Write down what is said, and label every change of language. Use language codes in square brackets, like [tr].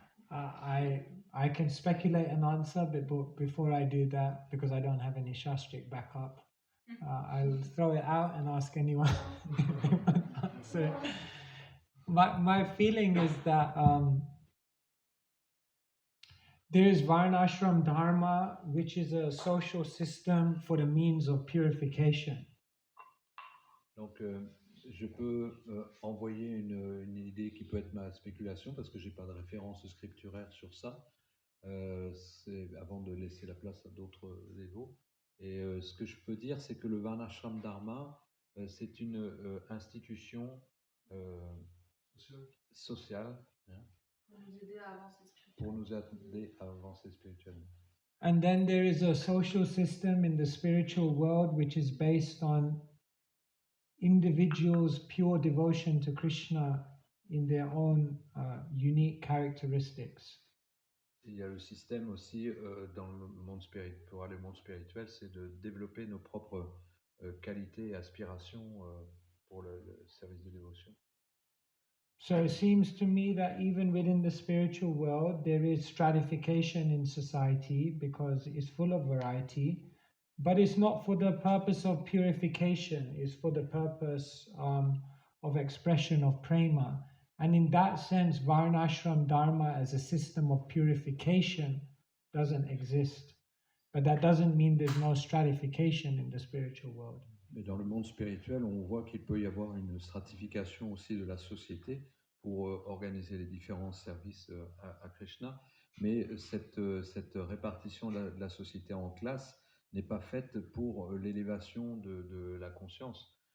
[en] I can speculate an answer, but before I do that, because I don't have any Shastric backup, I'll throw it out and ask anyone to answer it. My feeling is that there is Varnashram Dharma, which is a social system for the means of purification. [fr] Donc, je peux envoyer une idée qui peut être ma spéculation, parce que je n'ai pas de référence scripturaire sur ça, c'est avant de laisser la place à d'autres niveaux. Et ce que je peux dire, c'est que le Varnashram Dharma, c'est une institution sociale, hein, Pour nous aider à avancer spirituellement. pour nous aider à avancer spirituellement. [en] And then there is a social system in the spiritual world which is based on individuals' pure devotion to Krishna in their own unique characteristics. [fr] Il y a le système aussi dans le monde spirituel, pour aller au monde spirituel, c'est de développer nos propres qualités et aspirations pour le service de dévotion. [en] So it seems to me that even within the spiritual world, there is stratification in society because it's full of variety, but it's not for the purpose of purification, it's for the purpose of expression of prema. And in that sense, Varnashram Dharma as a system of purification doesn't exist. But that doesn't mean there's no stratification in the spiritual world. [fr] Mais dans le monde spirituel, on voit qu'il peut y avoir une stratification aussi de la société pour organiser les différents services à Krishna. Mais cette répartition de la société en classes n'est pas faite pour l'élévation de la conscience.